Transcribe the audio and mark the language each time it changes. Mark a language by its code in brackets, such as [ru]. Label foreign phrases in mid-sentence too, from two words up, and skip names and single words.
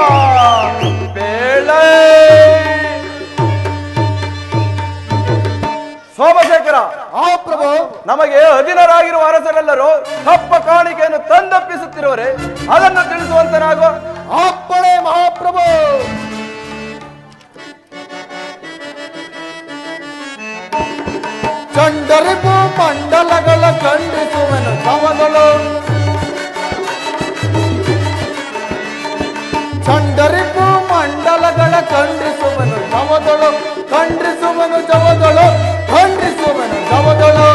[kn] ಪೇಳೈ ಸೋಮಶೇಖರ, ಪ್ರಭು ನಮಗೆ ಅಧೀನರಾಗಿರುವ ಅರಸರೆಲ್ಲರೂ ತಪ್ಪ ಕಾಣಿಕೆಯನ್ನು ತಂದೊಪ್ಪಿಸುತ್ತಿರುವರೆ ಅದನ್ನು ತಿಳಿಸುವಂತನಾಗು. ಅಪ್ಪಣೆ ಮಹಾಪ್ರಭು. ಚಂಡರಿಪು ಮಂಡಲಗಳ ಖಂಡಿಸುವನು ಸಮಗಳು, ಚಂಡರಿಪು ಮಂಡಲಗಳ ಖಂಡಿಸುವನು ಸಮದಳು, ಖಂಡಿಸುವನು ಜವದಳು, ಖಂಡಿಸುವನು ಜವದಳು.